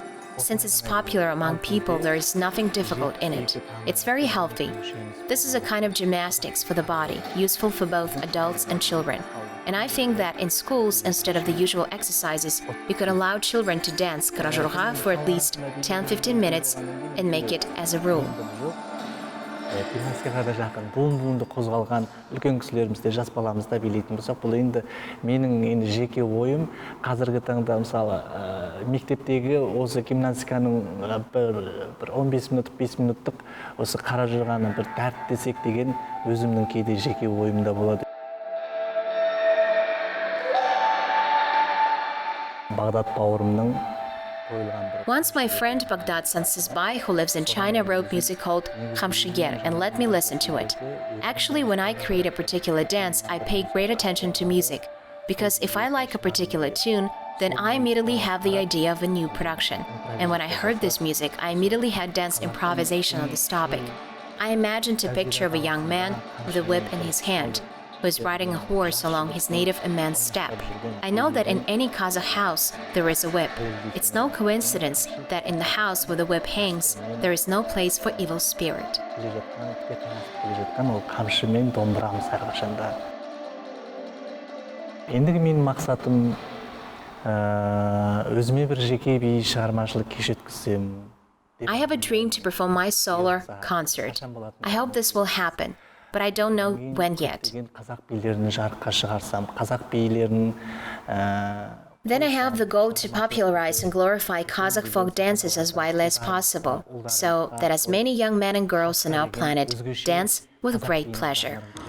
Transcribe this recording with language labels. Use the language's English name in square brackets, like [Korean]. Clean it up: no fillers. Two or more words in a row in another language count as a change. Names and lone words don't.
[English] Since it's popular among people, there is nothing difficult in it. It's very healthy. This is a kind of gymnastics for the body, useful for both adults and children. And I think that in schools, instead of the usual exercises, we could allow children to dance Қаражорға for at least 10-15 minutes and make it as a rule. [Kazakh] Гимнастикаға да жақын, буын-буынды қозғалған үлкен кісілерімізде, жас баламызда билейтін болсақ, бұл енді менің жеке ойым. Қазіргі таңда мысалы мектептегі осы гимнастиканың бір 15 минуттық, 5 минуттық осы Қаражорғаны бір дәріптесек деген өзімнің кейде жеке ойымда болады. Бағдат бауырымның [English] Once my friend Baghdad Sansizbai, who lives in China, wrote music called Khamshiger and let me listen to it. Actually, when I create a particular dance, I pay great attention to music, because if I like a particular tune, then I immediately have the idea of a new production. And when I heard this music, I immediately had dance improvisation on this topic. I imagined a picture of a young man with a whip in his hand, who is riding a horse along his native immense steppe. I know that in any Kazakh house, there is a whip. It's no coincidence that in the house where the whip hangs, there is no place for evil spirit. [Kazakh] Ендігі менің мақсатым өзіме бір жеке би шығармашылық кеш өткізсем. [English] I have a dream to perform my solo concert. I hope this will happen. But I don't know when yet. Then I have the goal to popularize and glorify Kazakh folk dances as widely as possible, so that as many young men and girls on our planet dance with great pleasure.